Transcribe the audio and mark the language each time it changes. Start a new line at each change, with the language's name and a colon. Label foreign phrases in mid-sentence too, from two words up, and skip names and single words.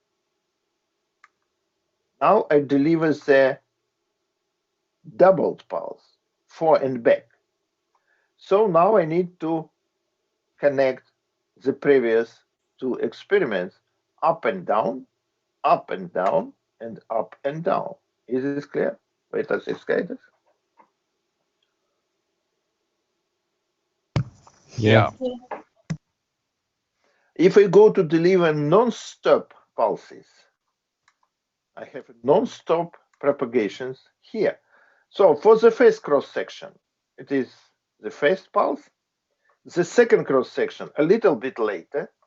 English: Now I deliver the doubled pulse, fore and back. So now I need to connect the previous two experiments, up and down, and up and down. Is this clear?
Latvian: Vai tas ir skaidrs? Jā.
English: If I go to deliver non-stop pulses, I have non-stop propagations here. So for the first cross section, it is the first pulse. The second cross section a little bit later.